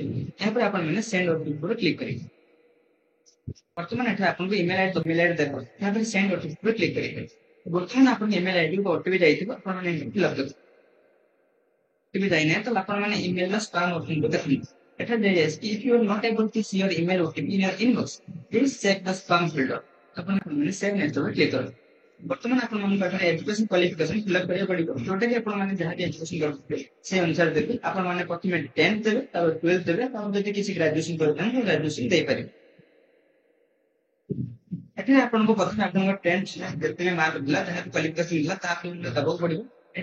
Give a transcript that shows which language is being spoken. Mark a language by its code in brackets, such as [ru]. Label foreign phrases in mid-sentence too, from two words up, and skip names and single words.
[or] ଏହାପରେ ଆପଣ ମାନେ [en] send OTP [or] ଉପରେ କ୍ଲିକ୍ କରିବେ। ବର୍ତ୍ତମାନ ଏଠାରେ ଆପଣଙ୍କୁ [en] email ID [or] ଦେବ। ଏହାପରେ [en] send OTP [or] ଉପରେ କ୍ଲିକ୍ କରିବେ। ବର୍ତ୍ତମାନ ଆପଣଙ୍କ [en] email ID [or] କୁ ଓଟିପି ଯାଇଥିବ, ଆପଣ ମାନେ ଫିଲ୍ଅପ୍ କରିବେ। ଓଟିପି ଯାଇନାହିଁ ତ ଆପଣ ମାନେ [en] email spam OTP [or] ଦେଖନ୍ତୁ। ଏଠାରେ ଦିଆଯାଇଛି କି [en] if you are not able to see your email OTP in your inbox, please check the spam folder. [or] ଆପଣ ମାନେ [en] save next [or] ଉପରେ କ୍ଲିକ୍ କରିବେ। ବର୍ତ୍ତମାନ ଆପଣମାନଙ୍କ ପାଖରେ [en] education qualification [or] ଫିଲ୍ଅପ୍ କରିବାକୁ ପଡିବ, ଯୋଉଟା କି ଆପଣ ମାନେ ଯାହା ବି ଏଜୁକେସନ କରୁଥିବେ সেই ଅନୁସାରେ ଦେବେ। ଆପଣ ମାନେ ପ୍ରଥମେ 10th ଦେବେ, ତାପରେ 12th ଦେବେ, ତାପରେ ଯଦି କିଛି ଗ୍ରାଜୁଏସନ କରିଥାନ୍ତି ଗ୍ରାଜୁଏସନ ଦେଇପାରିବେ। ଏଠି ଆପଣଙ୍କୁ ପ୍ରଥମେ ଆପଣଙ୍କ 10th ଯେତିକି ମାର୍କ ଥିଲା ଯାହା କ୍ୱାଲିଫିକେସନ ଥିଲା ତା ଅନୁସାରେ ଦବାକୁ ପଡିବ।